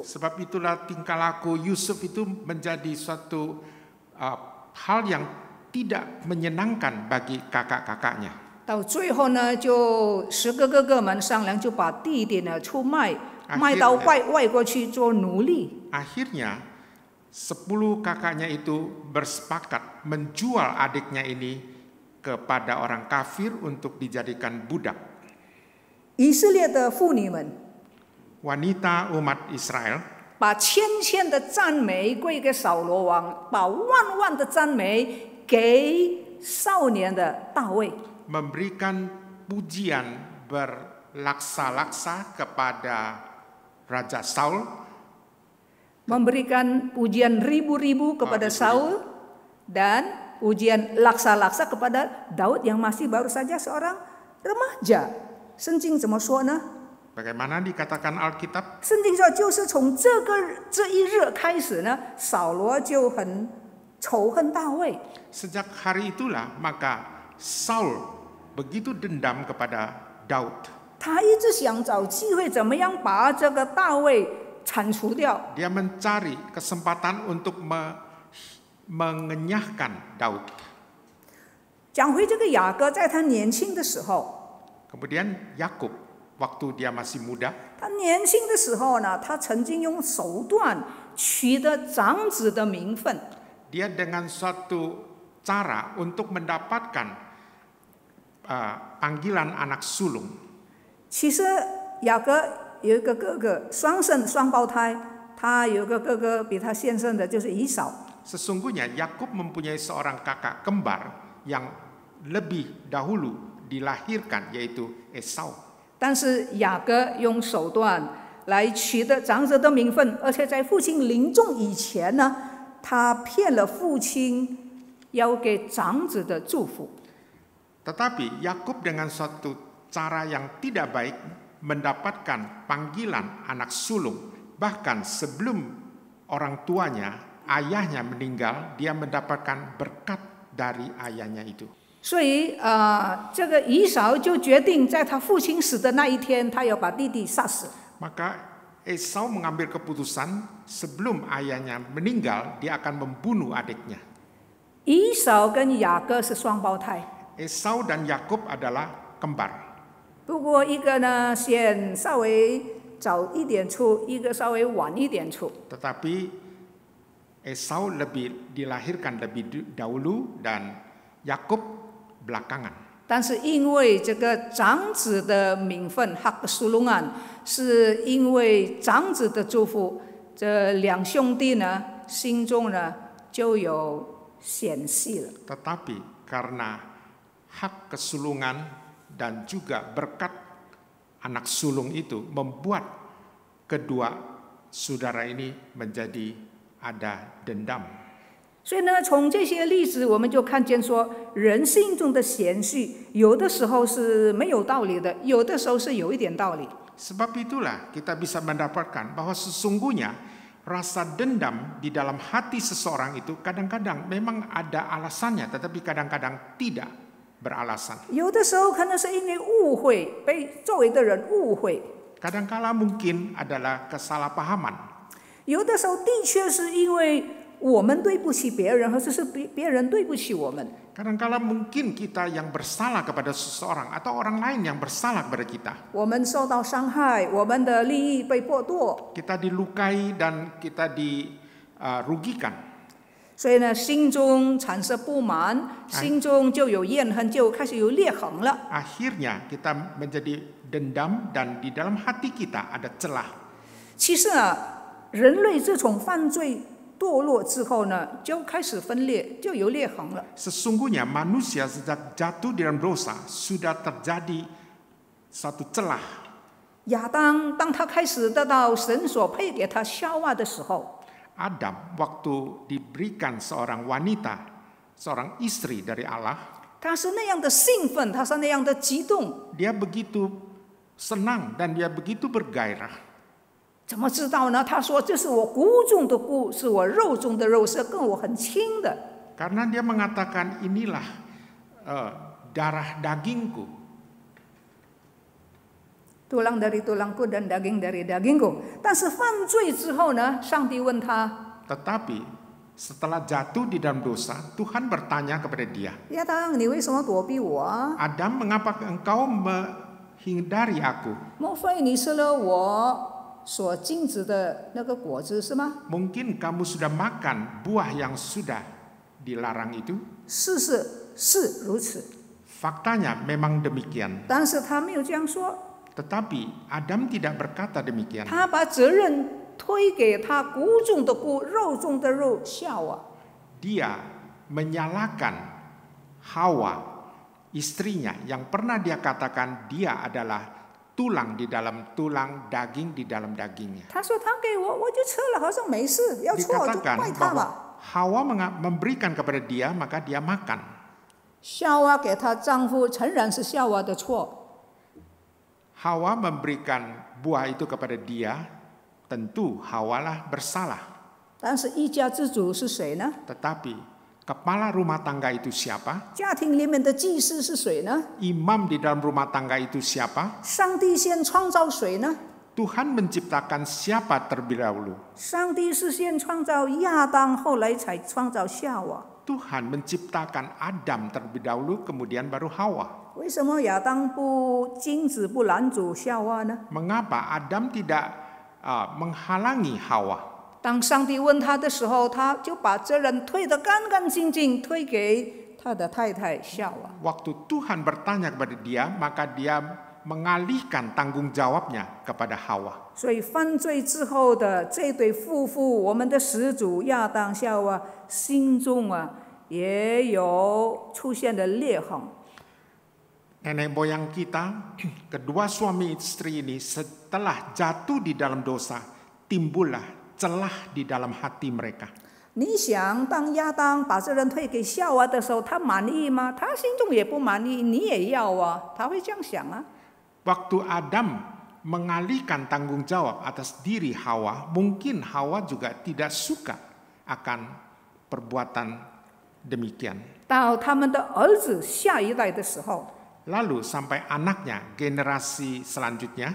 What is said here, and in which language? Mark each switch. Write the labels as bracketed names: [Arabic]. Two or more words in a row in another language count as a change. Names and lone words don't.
[Indonesian] Sebab itulah tingkah laku Yusuf itu menjadi suatu hal yang tidak menyenangkan bagi kakak-kakaknya. [Chinese] 到最后呢，就10个哥哥们商量，就把弟弟呢出卖，卖到外国去做奴隶。 [Indonesian] Akhirnya 10 kakaknya itu bersepakat menjual adiknya ini kepada orang kafir untuk dijadikan budak. [Chinese] 以色列的妇女们 [Indonesian] Wanita umat Israel [Chinese] 把千的赞美归给扫罗王，把万的赞美给少年的大卫。 [Indonesian] memberikan pujian berlaksa-laksa kepada Raja Saul, memberikan pujian ribu-ribu kepada Saul dan pujian laksa-laksa kepada Daud yang masih baru saja seorang remaja. [Chinese] 圣经怎么说呢？ [Indonesian] Bagaimana dikatakan Alkitab? [Chinese] 圣经说，就是从这一日开始呢，扫罗就很仇恨大卫。 [Indonesian] Sejak hari itulah maka Saul begitu dendam kepada Daud. [Chinese] 他一直想找机会，怎么样把这个大卫 铲除掉。 [Indonesian] Dia mencari kesempatan untuk mengenyahkan Daud. [Chinese] 讲回这个雅各，在他年轻的时候， [Indonesian] Kemudian Yakub waktu dia masih muda, [Chinese] 他年轻的时候呢，他曾经用手段取得长子的名分。 [Indonesian] dia dengan suatu cara untuk mendapatkan panggilan anak sulung. [Chinese] 其实雅各 有一个哥哥，双生双胞胎，他有个哥哥比他先生的就是以扫。 [Indonesian] Sesungguhnya Yakub mempunyai seorang kakak kembar yang lebih dahulu dilahirkan, yaitu Esau. [Chinese] 但是雅各用手段来取得长子的名分，而且在父亲临终以前呢，他骗了父亲要给长子的祝福。 [Indonesian] Tetapi Yakub dengan suatu cara yang tidak baik mendapatkan panggilan anak sulung, bahkan sebelum orang tuanya, ayahnya meninggal, dia mendapatkan berkat dari ayahnya itu. [Chinese] 所以这个以扫就决定在他父亲死的那一天，他要把弟弟杀死。 [Indonesian] Maka Esau mengambil keputusan sebelum ayahnya meninggal, dia akan membunuh adiknya. [Chinese] 以扫跟雅各是双胞胎， [Indonesian] Esau dan Yakub adalah kembar. [Chinese] 不过一个呢先稍微早一点出，一个稍微晚一点出。 [Indonesian] Tetapi Esau dilahirkan lebih dahulu dan Yakub belakangan. [Chinese] 但是因为这个长子的名分 [Indonesian] hak kesulungan, [Chinese] 是因为长子的祝福，这两兄弟呢心中呢就有嫌隙了。 [Indonesian] Tetapi karena hak kesulungan dan juga berkat anak sulung itu membuat kedua saudara ini menjadi ada dendam. [Chinese] 所以呢，从这些例子我们就看见说，人心中的嫌隙，有的时候是没有道理的，有的时候是有一点道理。 [Indonesian] Sebab itulah kita bisa mendapatkan bahwa sesungguhnya rasa dendam di dalam hati seseorang itu kadang-kadang memang ada alasannya, tetapi kadang-kadang tidak beralasan. [Chinese] 有的时候可能是因为误会，被周围的人误会； [Indonesian] Kadangkala mungkin adalah kesalahpahaman. [Chinese] 有的时候的确是因为我们对不起别人，或者是别人对不起我们。 [Indonesian] Kadangkala mungkin kita yang bersalah kepada seseorang atau orang lain yang bersalah kepada kita. [Chinese] 我们受到伤害，我们的利益被剥夺， [Indonesian] Kita dilukai dan kita dirugikan. [Chinese] 所以呢，心中产生不满，心中就有怨恨，就开始有裂痕了。 [Indonesian] Akhirnya kita menjadi dendam dan di dalam hati kita ada celah. [Chinese] 其实啊，人类自从犯罪堕落之后呢，就开始分裂，就有裂痕了。 [Indonesian] Sesungguhnya manusia sejak jatuh di dalam dosa sudah terjadi satu celah. [Chinese] 亚当当他开始得到神所配给他夏娃的时候， [Indonesian] Adam waktu diberikan seorang wanita, seorang istri dari Allah, [Chinese] 他是那样的兴奋，他是那样的激动。 [Indonesian] dia begitu senang dan dia begitu bergairah. [Chinese] 怎么知道呢？他说：“这是我骨中的骨，是我肉中的肉，是跟我很亲的。” [Indonesian] Karena dia mengatakan inilah darah dagingku. tulang dari tulangku dan daging dari dagingku. [Chinese] 但是犯罪之后呢，上帝问他， [Indonesian] Tetapi setelah jatuh di dalam dosa, Tuhan bertanya kepada dia, [Chinese] 亚当，你为什么躲避我啊？ [Indonesian] Adam, mengapa engkau menghindari aku? [Chinese] 莫非你吃了我所禁止的那个果子是吗？ [Indonesian] Mungkin kamu sudah makan buah yang sudah dilarang itu? [Chinese] 是如此。 [Indonesian] Faktanya memang demikian. [Chinese] 但是他没有这样说， [Indonesian] Tetapi Adam tidak berkata demikian. [Chinese] 他把责任推给他骨中的骨、肉中的肉夏娃。 [Indonesian] Dia menyalahkan Hawa, istrinya, yang pernah dia katakan dia adalah tulang di dalam tulang, daging di dalam dagingnya. [Chinese] 他说他给我，我就吃了，好像没事，要错就 [Indonesian] Dikatakan [Chinese] 怪他 [Indonesian] bahwa [Chinese] 嘛。 [Indonesian] Hawa memberikan kepada dia, maka dia makan. [Chinese] 夏娃给她丈夫，诚然是夏娃的错。 [Indonesian] Hawa memberikan buah itu kepada dia, tentu Hawalah bersalah. [Chinese] 但是一家之主是谁呢？ [Indonesian] Tetapi kepala rumah tangga itu siapa? [Chinese] 家庭里面的祭司是谁呢？ [Indonesian] Imam di dalam rumah tangga itu siapa? [Chinese] 上帝先创造谁呢？ [Indonesian] Tuhan menciptakan siapa terlebih dahulu? [Chinese] 上帝是先创造亚当，后来才创造夏娃。 [Indonesian] Tuhan menciptakan Adam terlebih dahulu, kemudian baru Hawa. [Chinese] 为什么亚当不禁止不拦阻夏娃呢？ [Indonesian] Mengapa Adam tidak menghalangi Hawa? [Chinese] 当上帝问他的时候，他就把责任推得干干净净，推给他的太太夏娃。 [Indonesian] Waktu Tuhan bertanya kepada dia, maka dia mengalihkan tanggung jawabnya kepada Hawa. [Chinese] 所以犯罪之后的这对夫妇，我们的始祖亚当夏娃心中也有出现的裂痕。 [Indonesian] Nenek moyang kita, kedua suami istri ini setelah jatuh di dalam dosa, timbullah celah di dalam hati mereka. [Chinese] 你想，当亚当把责任推给夏娃的时候，他满意吗？他心中也不满意，你也要啊，他会这样想啊。 [Indonesian] Waktu Adam mengalihkan tanggung jawab atas diri Hawa, mungkin Hawa juga tidak suka akan perbuatan demikian. [Chinese] 到他们的儿子下一代的时候， [Indonesian] Lalu sampai anaknya, generasi selanjutnya,